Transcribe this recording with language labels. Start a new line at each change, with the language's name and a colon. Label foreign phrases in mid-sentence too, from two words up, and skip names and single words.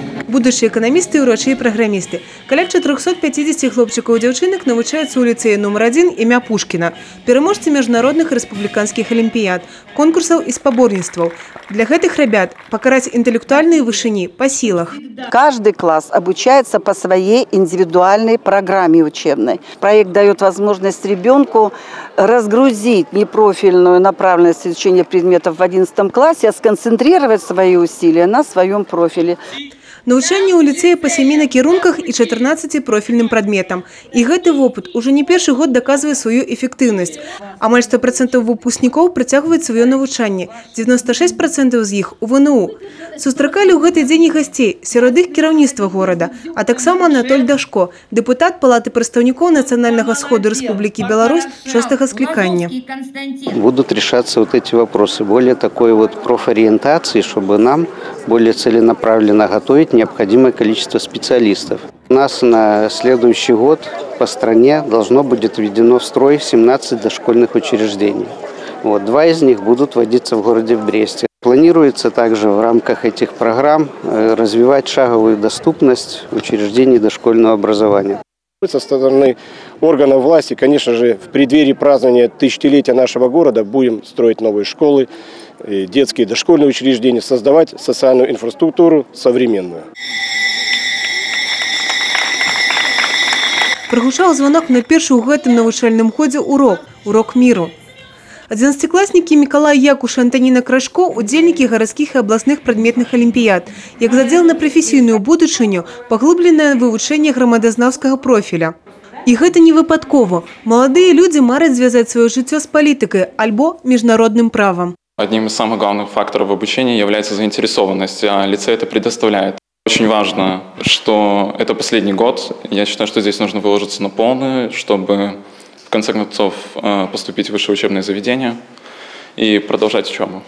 Belarusian: будучі эканамісты і ўрачы і праграмісты. Каля 450 хлопчыкаў і дзяўчынак навучаюцца ў ліцэі номер 1 імя Пушкіна, пераможцы міжнародных і рэспубліканскіх алімпіяд, конкурсаў і спаборніцтваў. Для гэтых ребят пакараць інтэлектуальныя вышыні па сілах.
Russian: Каждый класс обучается по своей индивидуальной программе учебной. Проект дает возможность ребенку разгрузить непрофильную направленность изучения предметов в 11 классе, а сконцентрировать свои усилия на своем профиле.
Belarusian: Навучанне ў ліцэі па 7 накірунках і 14 профільным прадметам. І гэты вопыт уже не першы год даказвае сваю эфектыўнасць. Амаль 100% выпускнікоў працягваюць сваё навучанне, 96% з іх у ВНУ. Сустракалі ў гэты дзень і гасцей, сярод іх кіраўніцтва горада, а таксама Анатоль Дашко, дэпутат Палаты прадстаўнікоў Нацыянальнага сходу Рэспублікі Беларусь 6-го скликания.
Russian: Будут решаться вот эти вопросы, более такой вот профориентации, чтобы нам более целенаправленно готовить необходимое количество специалистов. У нас на следующий год по стране должно будет введено в строй 17 дошкольных учреждений. Вот, 2 из них будут вводиться в городе в Бресте. Планируется также в рамках этих программ развивать шаговую доступность учреждений дошкольного образования. Со стороны органов власти, конечно же, в преддверии празднования тысячелетия нашего города будем строить новые школы, детские дошкольные учреждения, создавать социальную инфраструктуру современную.
Belarusian: Прагучаў звонок на першы ў гэтым навучальным годзе урок міру. 11-класнікі Мікалай Якуш і Антаніна Крашко – удзельнікі гарадскіх і абласных прадметных алімпіяд. Як задзел на прафесійную будучыню, паглыбленае вывучэнне грамадазнаўскага профіля. І гэта не выпадкова. Маладыя людзі мараць звязаць сваё жыццё з палітыкай альбо міжнародным правам.
Russian: Одним из самых главных факторов обучения является заинтересованность, а лицей это предоставляет. Очень важно, что это последний год. Я считаю, что здесь нужно выложиться на полную, чтобы в конце концов поступить в высшее учебное заведение и продолжать учебу.